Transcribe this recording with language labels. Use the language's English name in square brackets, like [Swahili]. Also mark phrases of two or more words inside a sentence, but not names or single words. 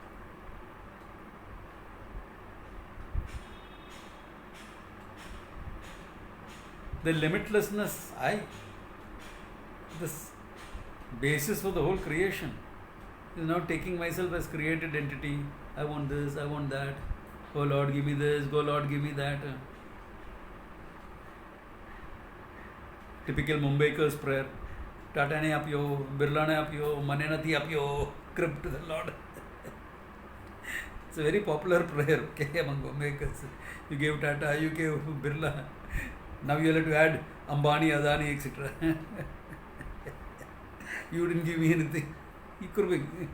[English] The limitlessness, this basis for the whole creation is now taking myself as created entity. I want this, I want that. Oh Lord, give me this. Go Lord, give me that. Typical Mumbaiker's prayer. [Gujarati] ટાટા ને આપ્યો, બિરલા ને આપ્યો, મને નથી આપ્યો, [English] crib to the Lord. It's a very popular prayer, okay, among Mumbaikers. You gave Tata, you gave Birla. Now you have to add Ambani, Adani, etc. You didn't give me anything. You could be.